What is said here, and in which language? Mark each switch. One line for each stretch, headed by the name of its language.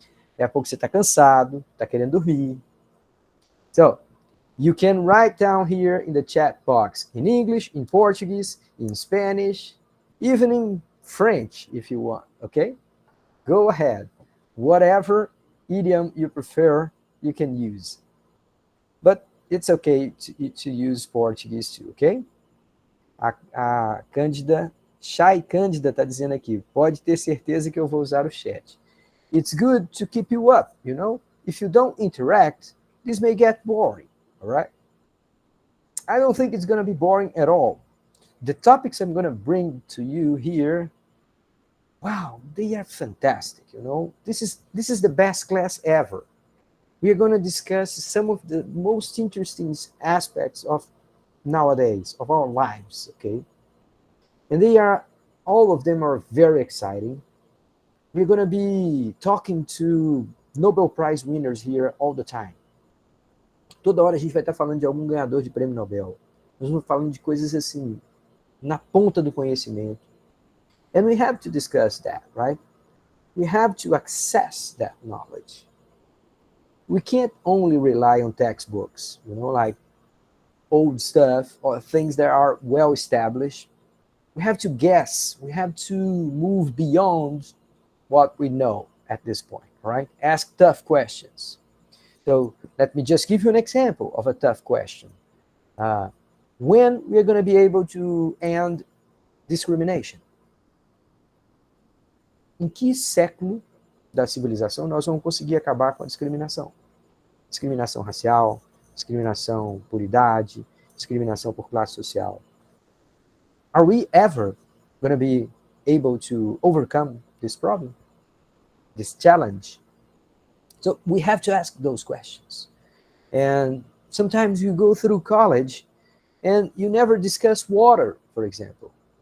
Portuguese: Daqui a pouco você está cansado, está querendo dormir.
English: So, you can write down here in the chat box in English, in Portuguese, in Spanish, even in French if you want, okay? Go ahead. Whatever idiom you prefer, you can use. But it's okay to use Portuguese too, okay?
Portuguese: A Cândida, Chay Cândida está dizendo aqui, pode ter certeza que eu vou usar o chat.
English: It's good to keep you up, you know? If you don't interact, this may get boring, all right? I don't think it's going to be boring at all. The topics I'm going to bring to you here, wow, they are fantastic, you know? This is the best class ever. We are going to discuss some of the most interesting aspects of nowadays, of our lives, okay? And all of them are very exciting. We're going to be talking to Nobel Prize winners here all the time.
Portuguese: Toda hora a gente vai estar falando de algum ganhador de prêmio Nobel. Nós vamos falando de coisas assim, na ponta do conhecimento.
English: And we have to discuss that, right? We have to access that knowledge. We can't only rely on textbooks, you know, like old stuff or things that are well established. We have to guess. We have to move beyond what we know at this point, right? Ask tough questions. So let me just give you an example of a tough question. When we're going to be able to end discrimination?
Portuguese: Em que século da civilização nós vamos conseguir acabar com a discriminação? Discriminação racial, discriminação por idade, discriminação por classe social.
English: Are we ever going to be able to overcome this problem, this challenge? So we have to ask those questions. And sometimes you go through college and you never discuss water, for example.